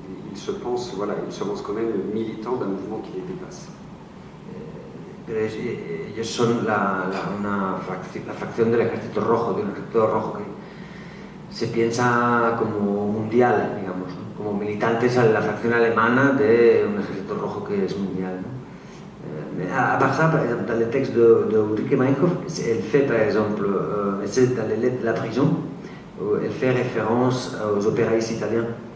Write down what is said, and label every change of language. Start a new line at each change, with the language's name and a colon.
French: Ils se pensent quand même militants d'un mouvement qui les dépasse.
Spanish: Pero ellos son la fracción del Ejército Rojo, de un Ejército Rojo que se piensa como mundial, digamos, ¿no? Como militantes a la fracción alemana de un Ejército Rojo que es mundial, ¿no?
French: À part ça, par exemple, dans le texte de Ulrike Meinhof, elle fait par exemple, c'est dans les lettres de la prison, où elle fait référence aux opéraïstes italiens.